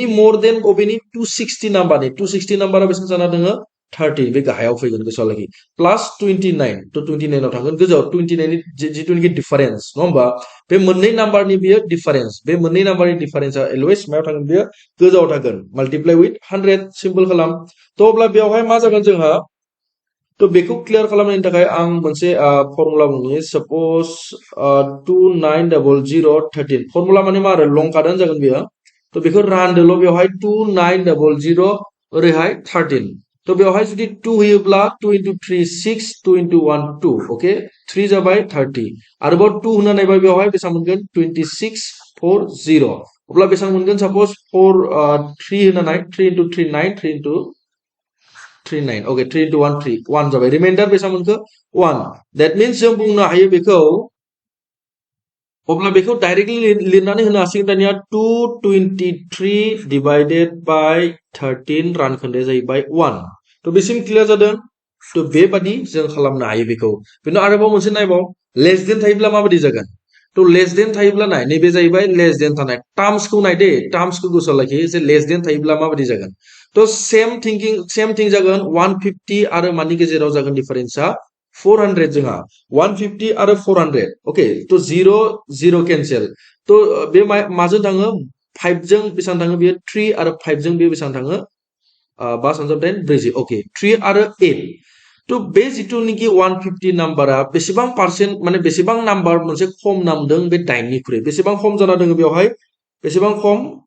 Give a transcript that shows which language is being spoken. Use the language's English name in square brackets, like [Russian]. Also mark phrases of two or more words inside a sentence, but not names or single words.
[English] more than [Bodo] अबेनि 260 नाम्बारनि 260 नाम्बारा बेसेबां जाना दङ 30 बे गाहायाव फैगोन गोसोआव लाखि प्लस 29 तो 29 आव थागोन गोजौआव 29 नि जितुनिखि डिफारेन्स नङा होमबा बे मोननै नाम्बारनि बियो डिफारेन्स बे मोननै नाम्बारनि डिफारेन्सआ अलवेज मायाव थागोन बियो गोजौआव थागोन [English] multiply with [Bodo] 100 सिम्पल खालाम तो अब्ला बेवहाय मा जागोन जोंहा तो बेखौ क्लियार खालामनायनि थाखाय आं मोनसे फर्मुला बुंनि सपोज 290013 फर्मुला माने मा आरो लं काटआनो जागोन बेयो तो बेखौ रानदोल' बेवहाय 2900 ओरैहाय 13 तो बेवहाय जुदि 2 होयोब्ला 2 into 3 6 2 into 1 2 ओके 3 जाबाय 30 आरोबाव 2 होना नायबाय बेवहाय बेसेबां मोनगोन 26 4 0 अब्ला बेसेबां मोनगोन सपोज 4 3 होना नाय 3 into 3 9 3 into 3 9 ओके 3 into 1 3 1 जाबाय रिमाइंडार बेसेबां मोनखो 1 [English] that means [Bodo] जों बुंनो हायो बेखौ अब्ला बेखौ डाइरेक्टलि लिरनानै होनो हासिगोन दानिया 223 [English] divided by [Bodo] 13 रानखोन्दाया जाहैबाय 1 तो बेसिम क्लियार जादों तो बेबादि जों खालामनो हायो बेखौ बेनो आरोबाव मोनसे नायबाव [English] less than [Bodo] थायोब्ला माबादि जागोन तो [English] less than [Bodo] थायोब्ला नाय नैबे जाहैबाय [English] less than [Bodo] थानाय टार्म्सखौ नाय दे टार्म्सखौ गोसोआव लाखि जे [English] less than [Bodo] थायोब्ला माबादि जागोन तो [English] same thing [Bodo] जागोन 150 आरो मानि गेजेराव जागोन डिफारेन्सआ 400 जोंहा 150 आरो 400 ओके तो 0 0 कैंसिल तो बे माजों थाङो 5 जों बेसेबां थाङो बेयो 3 आरो 5 जों बे बेसेबां थाङो 5 सानजाब 10 40 ओके 3 आरो 8 तो बे जिथुनिखि 150 नाम्बारा बेसेबां पार्सेन्ट माने बेसेबां नाम्बार मोनसे खम नामदों बे 8 निख्रुइ बेसेबां खम जाना दङ बेवहाय बेसेबां खम